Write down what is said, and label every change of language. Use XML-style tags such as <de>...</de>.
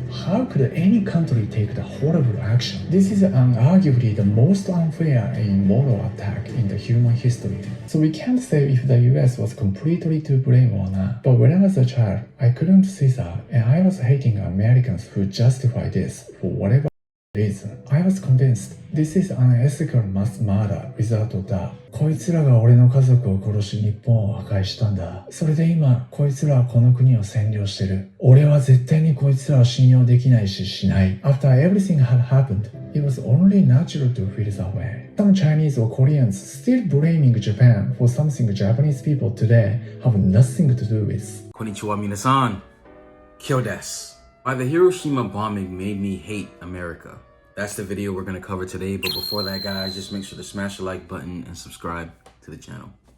<en>How could any country take the horrible action? This is unarguably the most unfair and immoral attack in the human history. So we can't say if the US was completely to blame or not. But when I was a child, I couldn't see that, and I was hating Americans who justify this for whatever reason. I was convinced this is unethical mass murder without a doubt.</en> <ja>こいつらが俺の家族を殺し日本を破壊したんだ。それで今、こいつらはこの国を占領してる。俺は絶対にこいつらを信用できないししない。</ja> <en>After everything had happened, it was only natural to feel that way. Some Chinese or Koreans still blaming Japan for something Japanese people today have nothing to do with.</en> <ja>こんにちは皆さん。Kyo desu.</ja> <en>Why the Hiroshima bombing made me hate America. That's the video we're going to cover today, but before that, guys, just make sure to smash the like button and subscribe to the channel.</en>